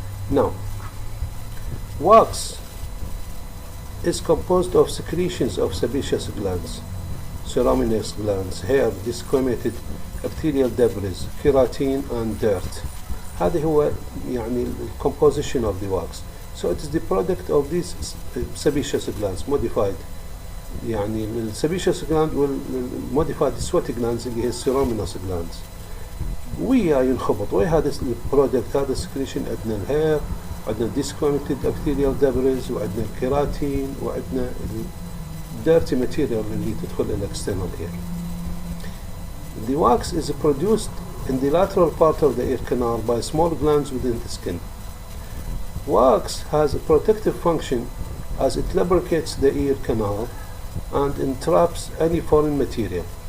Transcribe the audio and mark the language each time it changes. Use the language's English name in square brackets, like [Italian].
[English] Now, wax is composed of secretions of sebaceous glands, ceruminous glands, hair, desquamated epithelial debris, keratin and dirt. [Arabic] هذا هو يعني [English] composition of the wax. So it is the product of these sebaceous glands modified. [Arabic] يعني [English] sebaceous gland will modify the sweaty glands [Arabic] اللي هي [English] ceruminous glands. [Arabic] ويا ينخبط ويا هذا البرودكت، هذا السكريشن عندنا الهير، عندنا [English] disquamated epithelial debris، [Arabic] وعندنا الكيراتين، وعندنا [English] dirty material [Arabic] اللي تدخل إلى [English] external ear. The wax is produced in the lateral part of the ear canal by small glands within the skin. Wax has a protective function as it lubricates the ear canal and entraps any foreign material.